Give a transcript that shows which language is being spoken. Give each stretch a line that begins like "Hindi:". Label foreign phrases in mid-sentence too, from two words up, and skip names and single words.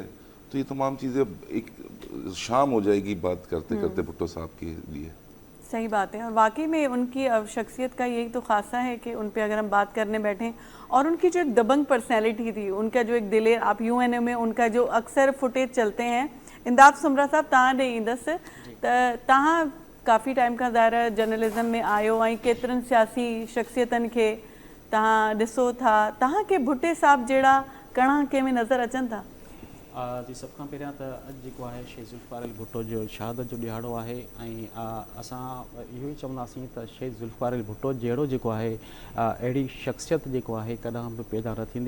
Urdu: تو یہ تمام چیزیں ایک شام ہو جائے گی بات کرتے کرتے بھٹو صاحب کے لیے. صحیح بات ہے, اور واقعی میں ان کی شخصیت کا یہی تو خاصہ ہے کہ ان پہ اگر ہم بات کرنے بیٹھیں, اور ان کی جو ایک دبنگ پرسنالٹی تھی, ان کا جو ایک دلیر, آپ یو این اے میں ان کا جو اکثر فوٹیج چلتے ہیں.
Sindhi: انداب سمرا صاحب तव्हां ॾे ईंदसि त तव्हां काफ़ी टाइम खां ज़ाहिर जर्नलिज़म में आयो ऐं केतिरनि सियासी शख़्सियतनि खे तव्हां ॾिसो था, तव्हांखे भुट्टे साहब जहिड़ा कणा कंहिं में नज़र अचनि था? जी, सभ खां पहिरियां त अॼु जेको आहे शहीद ज़ुल्फ़िकार अली भुट्टो जो शहादत जो ॾिहाड़ो आहे, ऐं असां इहो ई चवंदासीं त शहीद ज़ुल्फ़िकार अली भुट्टो जहिड़ो जेको आहे अहिड़ी शख़्सियत जेको आहे कॾहिं बि पैदा न थींदी.